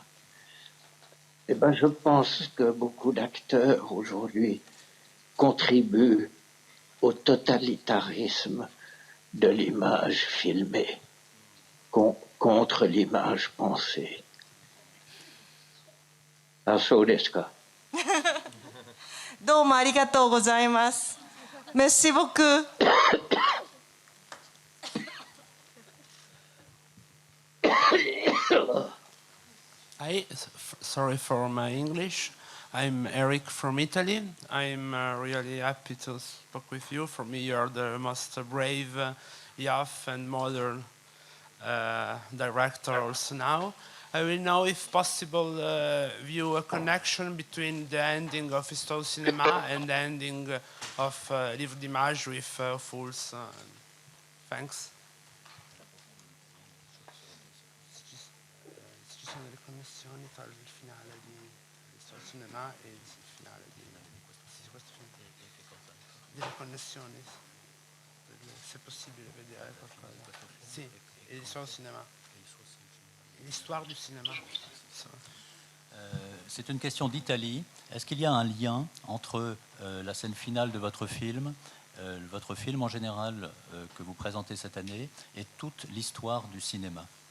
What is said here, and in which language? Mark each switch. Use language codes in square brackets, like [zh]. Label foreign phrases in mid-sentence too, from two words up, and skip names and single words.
[fr] Eh bien, je pense que beaucoup d'acteurs aujourd'hui contribuent au totalitarisme de l'image filmée contre l'image pensée. [ja] そうですか. どうもありがとうございます。 [fr] Merci beaucoup. [en] Sorry for my English. I'm Eric from Italy. I'm really happy to speak with you. For me, you're the most brave, young and modern directors now. I will know, if possible, view a connection between the ending of Histoire Cinema and the ending of Livre d'Images with Fools. Thanks. [it] Ci sono delle connessioni tra il finale di Histoire Cinema e il finale di questo film. Delle connessioni, se è possibile vedere qualcosa. Sì, [fr] Histoire Cinema. L'histoire du cinéma. C'est une question d'Italie. Est-ce qu'il y a un lien entre la scène finale de votre film en général que vous présentez cette année, et toute l'histoire du cinéma?